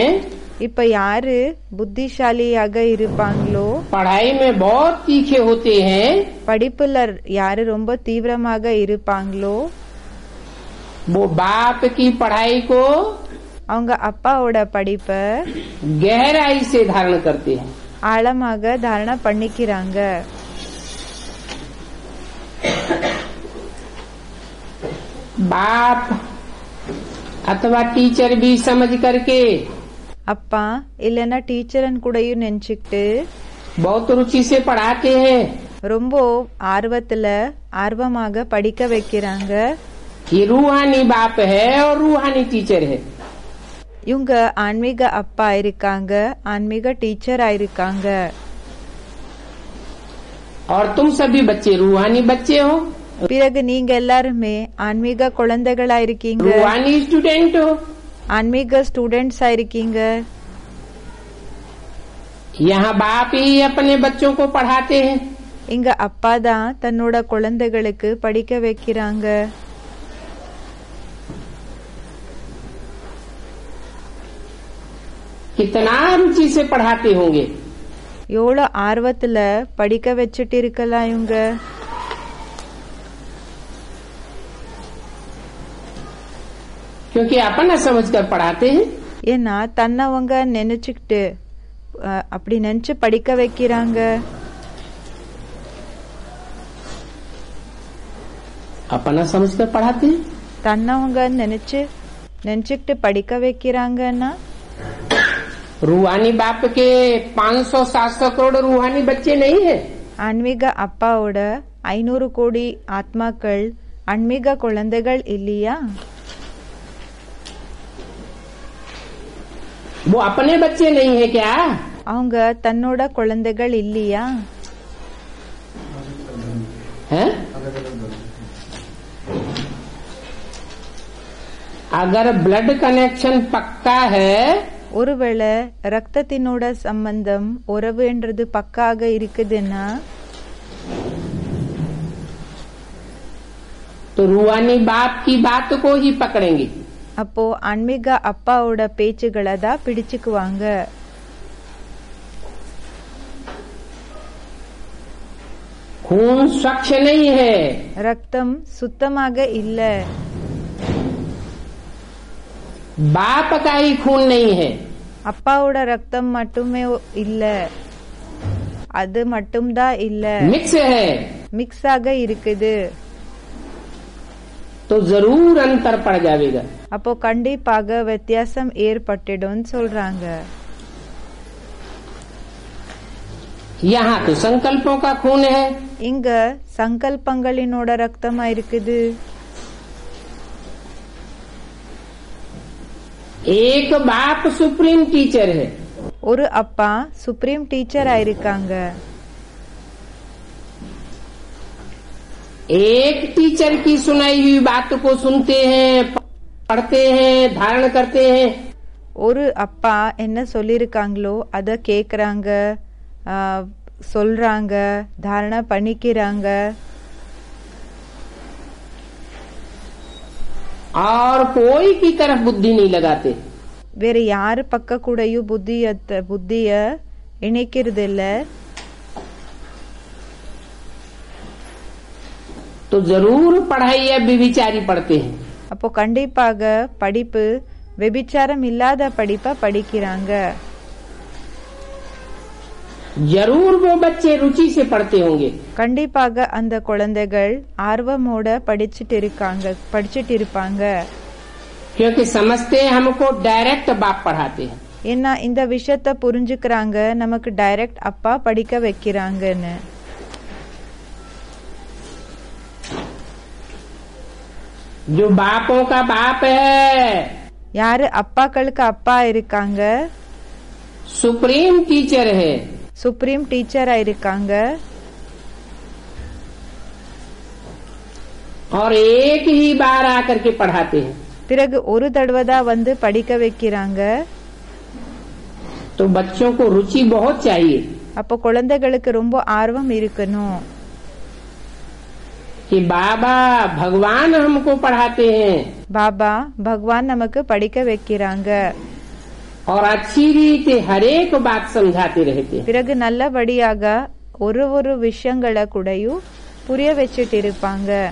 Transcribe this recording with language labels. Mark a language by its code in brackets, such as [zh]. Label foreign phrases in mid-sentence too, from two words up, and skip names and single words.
[ta] இப்ப யாரு புத்திசாலியாக இருப்பாங்களோ, [hi] पढ़ाई में बहुत तीखे होते हैं, [ta] படிப்புல யாரு ரொம்ப தீவிரமாக இருப்பாங்களோ [hi] वो बाप की पढ़ाई को [ta] அவங்க அப்பாவோட படிப்ப [hi] गहराई से धारण करते हैं. [ta] ஆழமாக தாரண பண்ணிக்கிறாங்க. [hi] बाप अथवा टीचर भी समझ करके [ta] அப்பா இல்லைன்னா டீச்சரன் கூடயும் நினைச்சுக்கிட்டு [hi] बहुत रुचि से पढ़ाते हैं. [ta] ரொம்ப ஆர்வமாக படிக்க வைக்கிறாங்க. [hi] ये रूहानी बाप है और रूहानी टीचर है. [ta] இவங்க ஆன்மீக அப்பா இருக்காங்க, ஆன்மீக டீச்சரா இருக்காங்க. [hi] और तुम सभी बच्चे रूहानी बच्चे हो, [ta] பிறகு நீங்க எல்லாருமே ஆன்மீக குழந்தைகளா இருக்கீங்க, [hi] रूहानी स्टूडेंट हो. [ta] ஆன்மீக ஸ்டூடெண்ட்ஸா இருக்கீங்க. [hi] यहाँ बाप ही अपने बच्चों को पढ़ाते हैं. [ta] இங்க அப்பா தான் தன்னோட குழந்தைகளுக்கு படிக்க வைக்கிறாங்க. [hi] कितना रुचि से पढ़ाते होंगे. [ta] எவ்வளவு ஆர்வத்துல படிக்க வச்சுட்டு இருக்கலாம் இவங்க. [hi] क्योंकि अपना समझ कर पढ़ाते हैं. [ta] ஏன்னா தன்னவங்க நினைச்சுக்கிட்டு அப்படி நினைச்சு படிக்க வைக்கிறாங்க. [hi] अपना समझ कर पढ़ाते हैं. [ta] தன்னவங்க நினைச்சுக்கிட்டு படிக்க வைக்கிறாங்கன்னா [hi] रूहानी बाप के 500-700 करोड़ रूहानी बच्चे नहीं है. [ta] ஆன்மீக அப்பாவோட 500 கோடி ஆத்மாக்கள் ஆன்மீக குழந்தைகள் இல்லையா? [hi] वो अपने बच्चे नहीं है क्या? [ta] அவங்க தன்னோட குழந்தைகள் இல்லையா? [hi] हैं? अगर [en] blood connection [hi] पक्का है [ta] ஒருவேளை ரத்தத்தினோட சம்பந்தம் உறவுன்றது பக்காக இருக்குதுன்னா [hi] तो रूहानी बाप की बात को ही पकड़ेंगे. [ta] அப்போ ஆன்மீக அப்பாவோட பேச்சுகளை தான் பிடிச்சுக்குவாங்க. [hi] खून स्वच्छ नहीं है. [ta] ரத்தம் சுத்தமாக இல்ல, [hi] बाप का ही खून नहीं है. [ta] அப்பாவோட ரத்தம் மட்டுமே இல்ல, அது மட்டும்தான் இல்ல, [hi] मिक्स है. [ta] மிக்ஸ் ஆக இருக்குது. [hi] तो जरूर अंतर पड़ जाएगा. [ta] அப்போ கண்டிப்பாக வித்தியாசம் ஏற்பட்டுடும் சொல்றாங்க. [hi] यहाँ तो संकल्पों का खून है. [ta] இங்க சங்கல்பங்களினோட ரத்தமா இருக்குது. [hi] एक बाप [en] supreme teacher [hi] है. [ta] ஒரு அப்பா [en] supreme teacher [ta] இருக்காங்க. [hi] एक टीचर की सुनाई हुई बात को सुनते हैं, पढ़ते हैं, धारण करते हैं. [ta] ஒரு அப்பா என்ன சொல்லிருக்காங்களோ அத கேக்குறாங்க, சொல்றாங்க, தாரணை பண்ணிக்கிறாங்க. [hi] और कोई की तरफ बुद्धि नहीं लगाते। [ta] வேற யாரு பக்க கூடயும் புத்திய இணைக்கிறது இல்ல। [hi] तो जरूर पढ़ाई या व्यभिचारी पढ़ते हैं। [ta] அப்போ கண்டிப்பாக படிப்பு व्यभिचाரம் இல்லாத படிப்பை படிக்கிறாங்க। [hi] जरूर वो बच्चे रुचि से पढ़ते होंगे। [ta] கண்டிப்பாக அந்த குழந்தைகள் ஆர்வமோட படிச்சிட்டு இருப்பாங்க। [hi] क्योंकि समझते हैं हमको डायरेक्ट बाप पढ़ाते हैं। [ta] ஏன்னா இந்த விஷயத்தை புரிஞ்சுக்கிறாங்க, நமக்கு டைரக்ட் அப்பா படிக்க வைக்கிறாங்கன்னு। [hi] जो बापों का बाप है, [ta] யாரு அப்பாக்களுக்கு அப்பா இருக்காங்க, [en] supreme teacher [hi] है, [en] supreme teacher [ta] இருக்காங்க। [hi] और एक ही बार आकर के पढ़ाते हैं। [ta] பிறகு ஒரு தடவை தான் வந்து படிக்க வைக்கிறாங்க। [hi] तो बच्चों को रुचि बहुत चाहिए [ta] அப்போ குழந்தைகளுக்கு ரொம்ப ஆர்வம் இருக்கணும்। [hi] कि बाबा भगवान हमको पढ़ाते हैं, [ta] பாபா பகவான் நமக்கு படிக்க வைக்கிறாங்க। [hi] और अच्छी रीति हर एक बात समझाते रहते हैं। [ta] பிறகு நல்லபடியாக ஒரு விஷயங்களை கூடயும் புரிய வச்சிட்டு இருக்காங்க।